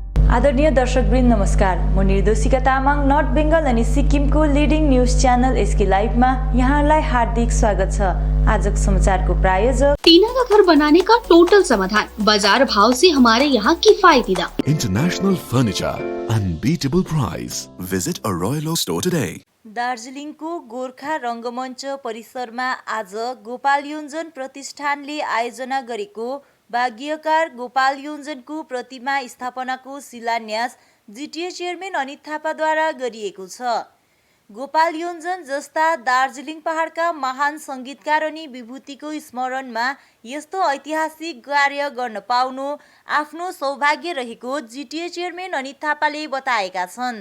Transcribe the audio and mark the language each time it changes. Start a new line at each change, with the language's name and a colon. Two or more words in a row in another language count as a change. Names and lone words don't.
Nepali: आदरणीय दर्शकवृन्द नमस्कार। म निर्दोषिका तामाङ नर्थ बेङ्गल अनि सिक्किमको
English: leading news channel
Nepali: एसके लाइभमा यहाँलाई हार्दिक स्वागत छ। आजको समाचारको प्रायोजक
Hindi: टीना का घर बनाने का टोटल समाधान, बाजार भाव से हमारे यहाँ किफायती दाम।
English: International Furniture, unbeatable price. Visit a Royal Oak store today.
Nepali: दार्जिलिङको गोर्खा रङ्गमञ्च परिसरमा आज गोपाल योञ्जन प्रतिष्ठानले आयोजना गरेको भाग्यकार गोपाल योञ्जनको प्रतिमा स्थापनाको शिलान्यास जिटिए चेयरम्यान अनित थापाद्वारा गरिएको छ। गोपाल योञ्जन जस्ता दार्जिलिङ पहाडका महान सङ्गीतकार अनि विभूतिको स्मरणमा यस्तो ऐतिहासिक कार्य गर्न पाउनु आफ्नो सौभाग्य रहेको जिटिए चेयरम्यान अनित थापाले बताएका छन्।